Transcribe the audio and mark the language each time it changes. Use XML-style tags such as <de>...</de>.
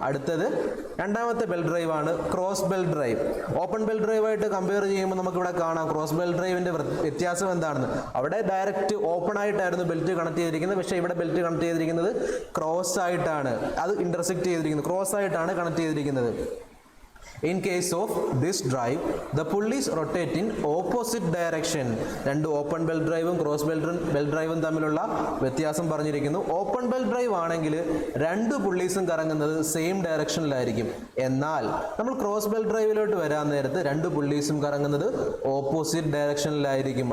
<ml>അടുത്തത് രണ്ടാമത്തെ belt drive ആണ് cross belt drive. Open belt ഡ്രൈവായിട്ട് compare ചെയ്യുമ്പോൾ നമുക്ക് ഇവിടെ കാണാം ക്രോസ് ബെൽറ്റ് ഡ്രൈവിന്റെ വ്യത്യാസം എന്താണെന്ന്. അവിടെ ഡയറക്റ്റ് ഓപ്പൺ ആയിട്ടായിരുന്നു ബെൽറ്റ് കണക്ട് ചെയ്തിരിക്കുന്നത്, പക്ഷേ ഇവിടെ ബെൽറ്റ് കണക്ട് ചെയ്തിരിക്കുന്നത് ക്രോസ് ആയിട്ടാണ്. അത് ഇന്റർസെക്ട് ചെയ്തിരിക്കുന്നത് ക്രോസ് ആയിട്ടാണ് കണക്ട് ചെയ്തിരിക്കുന്നത്.</ml> <en>In case of this drive, the pulleys rotate in opposite direction.</en> <ml>2 open belt ഡ്രൈവും cross belt ഡ്രൈവും തമ്മിലുള്ള വ്യത്യാസം പറഞ്ഞിരിക്കുന്നു. ഓപ്പൺ ബെൽറ്റ് ഡ്രൈവ് ആണെങ്കിൽ 2 പുള്ളീസും കറങ്ങുന്നത് സെയിം ഡയറക്ഷനിലായിരിക്കും. എന്നാൽ നമ്മൾ ക്രോസ് ബെൽറ്റ് ഡ്രൈവിലോട്ട് വരാൻ നേരത്ത് 2 പുള്ളീസും കറങ്ങുന്നത് ഓപ്പോസിറ്റ് ഡയറക്ഷനിലായിരിക്കും.</ml>